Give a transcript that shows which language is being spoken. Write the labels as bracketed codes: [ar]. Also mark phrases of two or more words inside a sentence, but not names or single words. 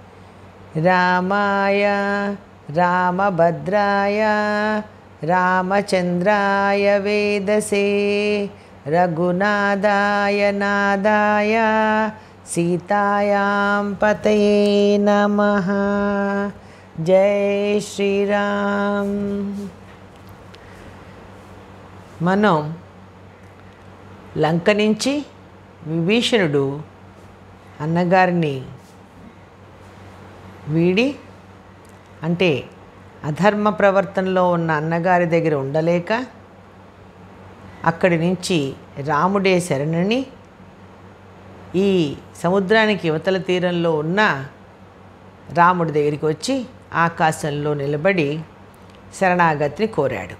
[sa] रामाय रामभद्राय रामचन्द्राय वेदसे रघुनाथाय नाथाय सीतायां पतये नमः। जय श्रीराम। [te] మనం లంక నుంచి విభీషణుడు అన్నగారిని వీడి అంటే అధర్మ ప్రవర్తనలో ఉన్న అన్నగారి దగ్గర ఉండలేక అక్కడి నుంచి రాముడే శరణని ఈ సముద్రానికి యువతల తీరంలో ఉన్న రాముడి దగ్గరికి వచ్చి ఆకాశంలో నిలబడి శరణాగతిని కోరాడు.